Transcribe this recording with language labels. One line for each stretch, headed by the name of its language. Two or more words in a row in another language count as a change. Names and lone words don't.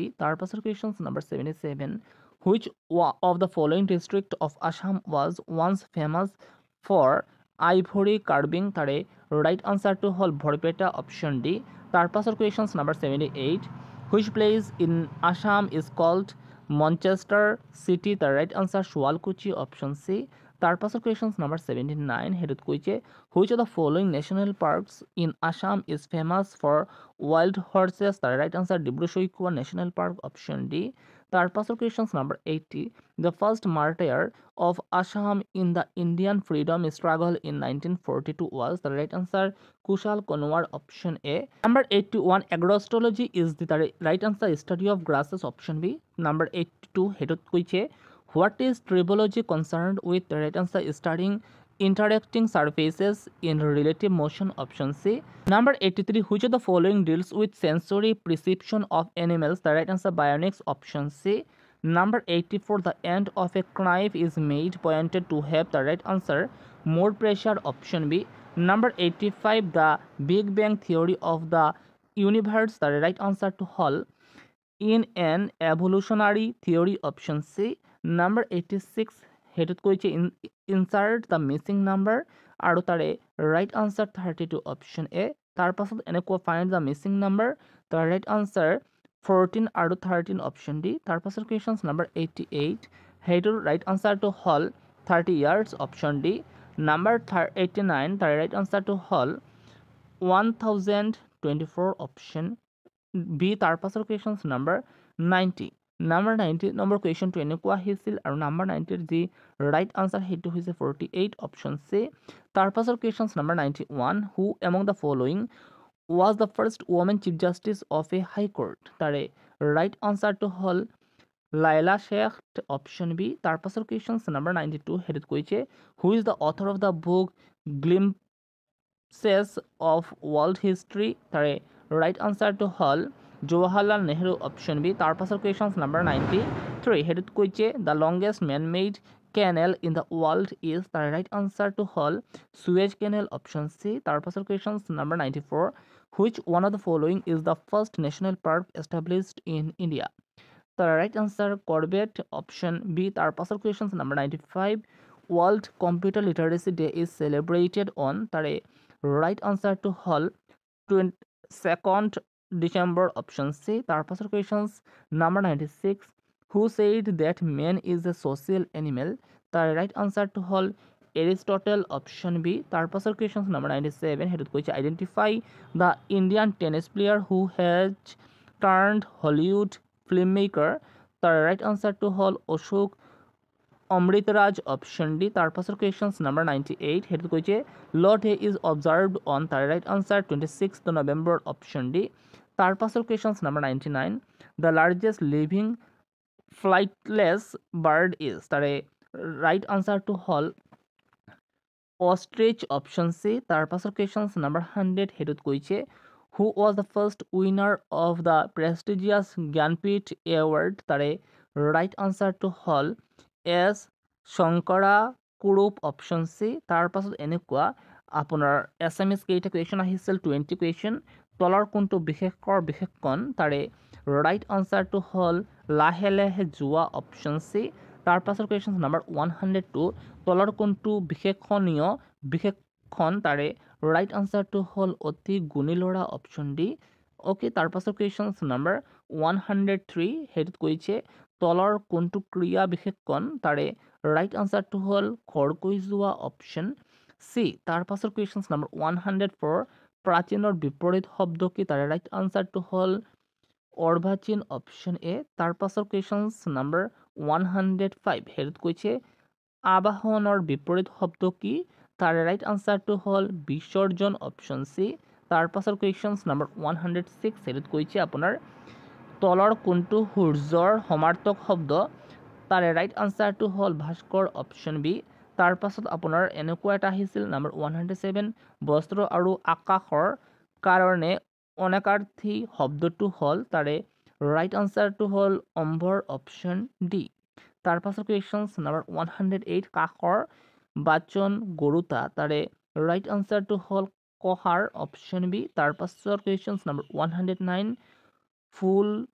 Assamese: তাৰ পাছৰ
English: questions number 77 which of the following district of Assam was once famous for ivory carving the right answer
Assamese: টো হল
English: Borpeta option D.
Assamese: তাৰ পাছৰ
English: questions number 78 which place in Assam is called Manchester City the right answer Shualkuchi option C.
Assamese: তাৰ পাছৰ
English: questions number 79
Assamese: হেৰিত কৈছে
English: which of the following national parks in Assam is famous for wild horses the right answer Dibru-Saikhowa national park option D.
Assamese: তাৰ পাছৰ
English: questions number 80 the first martyr of Assam in the Indian freedom struggle in 1942 was the right answer Kushal Konwar option A. number 81 agrostology is the right answer study of grasses option B. number 82
Assamese: হেৰিত কৈছে
English: what is tribology concerned with the right answer studying interacting surfaces in relative motion option C. number 83 which of the following deals with sensory perception of animals the right answer bionics option C. number 84 the end of a knife is made pointed to have the right answer more pressure option B. number 85 the Big Bang theory of the universe the right answer
Assamese: টো হল
English: in an evolutionary theory option C. number 86
Assamese: হেৰিত কৈছে
English: insert the missing number
Assamese: আৰু তাৰে
English: right answer 32 option A.
Assamese: তাৰ পাছত এনেকুৱা
English: find the missing number the right answer 14 আৰু 13 option D.
Assamese: তাৰ পাছত
English: questions number 88 হেৰিটোৰ right answer
Assamese: টো হল
English: 30 years option D. number 89 তাৰ right answer
Assamese: টো হল
English: 1024 option B.
Assamese: তাৰ পাছৰ
English: questions number 90 number 90
Assamese: নম্বৰ কুৱেশ্যনটো এনেকুৱা আহিছিল আৰু
English: number 90
Assamese: যি
English: right answer
Assamese: সেইটো হৈছে 48
English: option C.
Assamese: তাৰ পাছৰ
English: questions number 91 who among the following was the first woman chief justice of a high court তাৰে right answer
Assamese: টো হল
English: Laila Sheikh option B.
Assamese: তাৰ পাছৰ
English: questions number 92
Assamese: হেৰিত কৈছে
English: who is the author of the book Glimpses of World History তাৰে right answer
Assamese: টো হল
English: Jawaharlal Nehru option B.
Assamese: তাৰ পাছৰ
English: questions number 93
Assamese: হেৰিত কৈছে
English: the longest man-made canal in the world is the right answer
Assamese: টো হল
English: Suez Canal option C.
Assamese: তাৰ পাছৰ
English: questions number 94 which one of the following is the first national park established in India the right answer Corbett option B.
Assamese: তাৰ পাছৰ
English: questions number 95 World Computer Literacy Day is celebrated on the right answer
Assamese: টো হল
English: 22nd December option C.
Assamese: তাৰ পাছৰ
English: questions number 96 who said that man is a social animal the right answer
Assamese: টো হল
English: Aristotle option B.
Assamese: তাৰ পাছৰ
English: questions number 97
Assamese: হেৰিত কৈছে
English: identify the Indian tennis player who has turned Hollywood filmmaker the right answer
Assamese: টো হল
English: Ashok Amritraj option D.
Assamese: তাৰ পাছৰ
English: questions number 98
Assamese: হেৰিত কৈছে
English: Lord Hay is observed on the right answer 26th November option D.
Assamese: তাৰ পাছৰ
English: questions number 99 the largest living flightless bird is তাৰে right answer
Assamese: টো হল
English: ostrich option C.
Assamese: তাৰ পাছৰ
English: questions number 100
Assamese: হেৰিত কৈছে
English: who was the first winner of the prestigious Gyanpith Award তাৰে right answer
Assamese: to হল S শংকৰা কুৰুপ
English: option C
Assamese: তাৰ পাছত এনেকুৱা আপোনাৰ এছএমএছ কেইটা কুৱেশ্যন আহিছিল 20 কুৱেশ্যন তলৰ কোনটো বিশেষকৰ বিশেষণ তাৰে
English: right answer
Assamese: to হল লাহে লাহে যোৱা
English: option C
Assamese: তাৰ পাছত
English: question number
Assamese: 102 তলৰ কোনটো বিশেষণীয় বিশেষণ তাৰে
English: right answer
Assamese: to হল অতি গুণী ল'ৰা
English: option D
Assamese: ওকে তাৰ পাছত
English: question number
Assamese: 103 হেৰিত কৈছে তলৰ কোনটো ক্ৰিয়া বিশেষণ তাৰে
English: right answer
Assamese: to হল খৰকৈ যোৱা
English: option C
Assamese: তাৰ পাছত
English: question number
Assamese: 104 প্ৰাচীনৰ বিপৰীত শব্দ কি তাৰে
English: right answer
Assamese: to হল অৰ্বাচীন
English: option A
Assamese: তাৰ পাছত
English: question number
Assamese: 105 হেৰিত কৈছে আবাহনৰ বিপৰীত শব্দ কি তাৰে
English: right answer
Assamese: to হল বিসৰ্জন
English: option C
Assamese: তাৰ পাছত
English: question number
Assamese: 106 হেৰিত কৈছে আপোনাৰ তলৰ কোনটো সূৰ্যৰ সমাৰ্থক শব্দ তাৰে
English: right answer
Assamese: to হল ভাস্কৰ অপশ্যন বি তাৰ পাছত আপোনাৰ এনেকুৱা এটা আহিছিল নম্বৰ 107 বস্ত্ৰ আৰু আকাশৰ কাৰণে অনেকাৰ্থী শব্দটো হল তাৰে
English: right answer
Assamese: to হল অম্বৰ
English: option D
Assamese: তাৰ পাছত
English: question number
Assamese: 108 কাষৰ বাচন গৰুতা তাৰে
English: right answer
Assamese: to হল কহাৰ
English: option B
Assamese: তাৰ পাছত
English: question number
Assamese: 109 ফুল